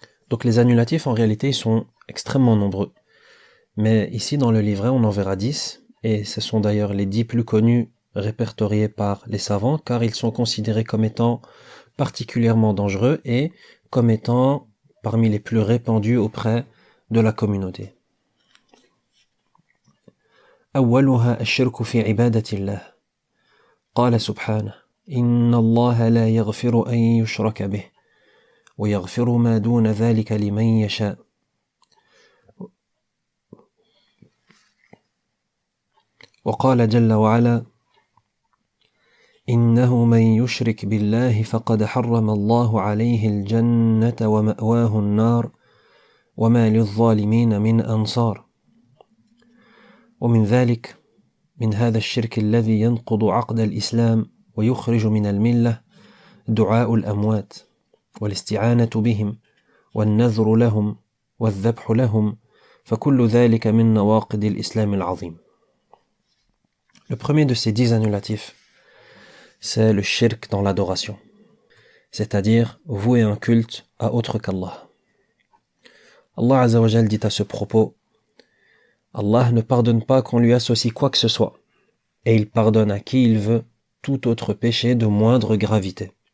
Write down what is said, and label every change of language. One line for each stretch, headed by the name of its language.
French: Donc les annulatifs en réalité ils sont extrêmement nombreux. Mais ici dans le livret on en verra 10 et ce sont d'ailleurs les 10 plus connus répertoriés par les savants car ils sont considérés comme étant particulièrement dangereux et comme étant parmi les plus répandus auprès de la communauté.
Arabic: أولها الشرك في عبادة الله. قال سبحانه: إن الله لا يغفر أن يشرك به ويغفر ما دون ذلك لمن يشاء. وقال جل وعلا: إنه من يشرك بالله فقد حرم الله عليه الجنة ومأواه النار وما للظالمين من أنصار. ومن ذلك من هذا الشرك الذي ينقض عقد الإسلام ويخرج من الملة دعاء الأموات والاستعانة بهم والنذر لهم والذبح لهم فكل ذلك من نواقض الإسلام العظيم.
French: Le premier de ces 10 annulatifs, c'est le shirk dans l'adoration, c'est-à-dire vouer un culte à autre qu'Allah. Allah Azza wa Jal dit à ce propos: Allah ne pardonne pas qu'on lui associe quoi que ce soit, et il pardonne à qui il veut tout autre péché de moindre gravité.